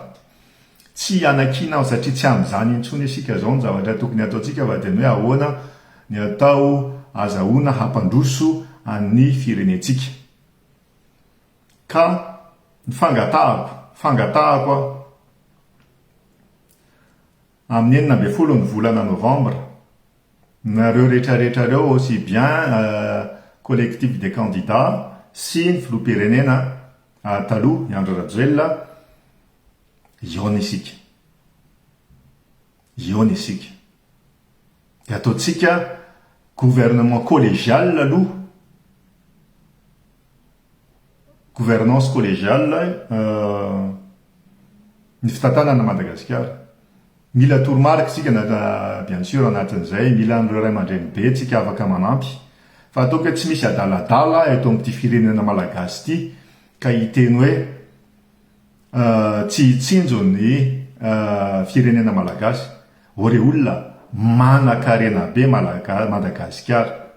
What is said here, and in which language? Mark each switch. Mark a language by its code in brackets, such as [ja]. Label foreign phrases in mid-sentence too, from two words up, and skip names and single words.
[mg] Tsy anakina aho satria tsy amin'izany intsony isika zao ny zavatra tokony ataontsika fa dia hoe ahoana ny atao azahoana hampandroso an'ny firenentsika. Ka ny fangatahako amin'ny 9 ny volana novembre, nareo rehetrarehetra reo [fr] aussi bien collectif des candidats [mg] sy ny filoham-pirenena taloha Andry Rajoelina, iona isika. Dia ataontsika [fr] gouvernement collégial [mg] aloha, [fr] gouvernance collégiale [mg] ny fitantanana Madagasikara. Mila toromarika sika [fr] bien sûr [mg] anatin'izay, mila nireo ray aman-dreny be tsika afaka manampy, fa ataoko tsy misy adaladala eto amin'ity firenena malagasy ity ka hiteny hoe tsy hitsinjo ny firenena malagasy. Ore olona manan-karena be Madagasikara.